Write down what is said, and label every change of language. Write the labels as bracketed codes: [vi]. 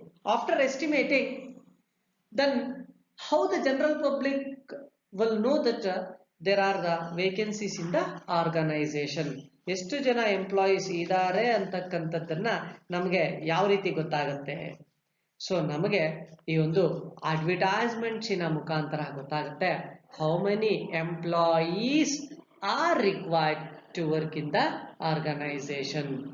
[en] After estimating, then how the general public will know that there are the vacancies in the organization. [kn] ಎಷ್ಟು ಜನ employees ಇದ್ದಾರೆ ಅಂತಕ್ಕಂಥದ್ದನ್ನ ನಮಗೆ ಯಾವ ರೀತಿ ಗೊತ್ತಾಗುತ್ತೆ? ಸೊ ನಮಗೆ ಈ ಒಂದು ಅಡ್ವರ್ಟೈಸ್ಮೆಂಟ್ಸಿನ ಮುಖಾಂತರ ಗೊತ್ತಾಗುತ್ತೆ [en] how many employees are required to work in the organization.